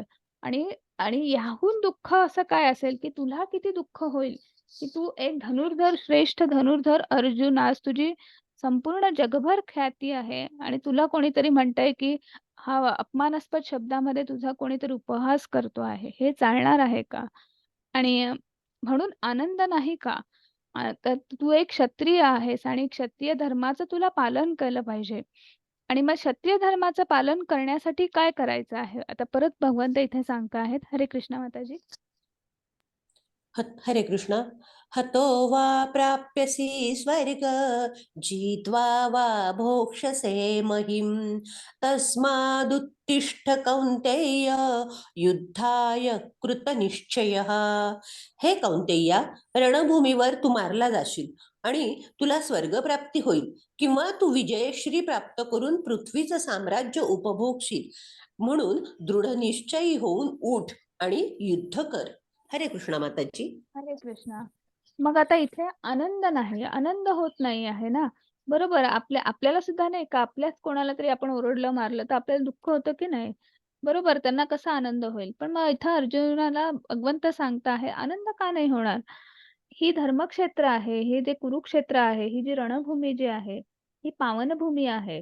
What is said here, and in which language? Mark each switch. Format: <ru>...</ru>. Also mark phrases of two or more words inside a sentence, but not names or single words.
<mr>आणि आणि याहून दुःख असं काय असेल, की तुला किती दुःख होईल, की तू एक धनुर्धर, श्रेष्ठ धनुर्धर अर्जुन, आज तुझी संपूर्ण जगभर ख्याती आहे आणि तुला कोणीतरी म्हणतंय, की हा अपमानास्पद शब्दामध्ये तुझा कोणीतरी उपहास करतो आहे. हे चालणार आहे का? आणि म्हणून आनंद नाही का? तर तू एक क्षत्रिय आहेस आणि क्षत्रिय धर्माचं तुला पालन केलं पाहिजे. आणि मग क्षत्रिय धर्माचं पालन करण्यासाठी काय करायचं आहे? आता परत भगवंत इथे सांगत आहेत. हरे कृष्ण माताजी. हरे कृष्ण.</mr> <sa>हतो वा प्राप्यसि स्वर्ग जित्वा वा भोक्ष्यसे महिं तस्मादुत्तिष्ठ कौन्तेय युद्धाय कृतनिश्चयः.</sa> <mr>हे कौन्तेया, रणभूमीवर तू मारला जाशील, आणि तुला स्वर्गप्राप्ती होईल किंवा तू विजयश्री प्राप्त करून पृथ्वीचं साम्राज्य उपभोगशील. म्हणून दृढ निश्चयी होऊन उठ आणि युद्ध कर. हरे कृष्णा माताजी. हरे कृष्णा. मग आता इथे आनंद नाही, आनंद होत नाही आहे ना. बरोबर, आपल्याला सुद्धा नाही का, आपल्याच कोणाला तरी आपण ओरडलं मारलं तर आपल्याला दुःख होतं की नाही. बरोबर, त्यांना कसा आनंद होईल. पण मग इथं अर्जुनाला भगवंत सांगता आहे, आनंद का नाही होणार. ही धर्मक्षेत्र आहे, हे जे कुरुक्षेत्र आहे, ही जी रणभूमी जी आहे, ही पावनभूमी आहे.</mr>